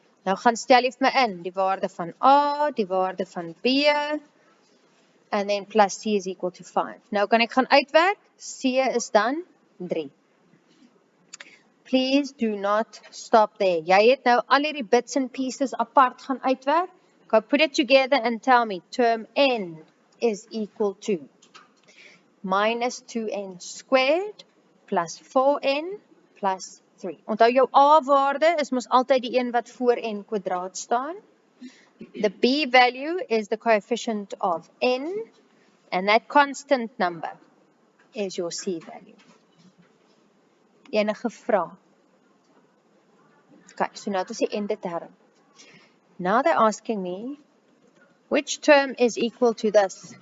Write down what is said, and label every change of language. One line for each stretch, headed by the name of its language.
Afrikaans: Nou gaan stel jy vir my in, die waarde van a, die waarde van b,
English: and then plus c is equal to 5.
Afrikaans: Nou kan ek gaan uitwerk, c is dan 3.
English: Please do not stop there.
Afrikaans: Jy het nou al hierdie
English: bits and pieces
Afrikaans: apart gaan uitwerk.
English: Go put it together and tell me, term n is equal to minus 2n squared plus 4n plus 3.
Afrikaans: Onthou jou a-waarde is mos altyd die een wat voor n kwadraat staan.
English: The b value is the coefficient of n, and that constant number is your c value.
Afrikaans: Enige vrae?
English: Okay, so
Afrikaans: nou is die ende term.
English: Now they're asking me, which term is equal to this?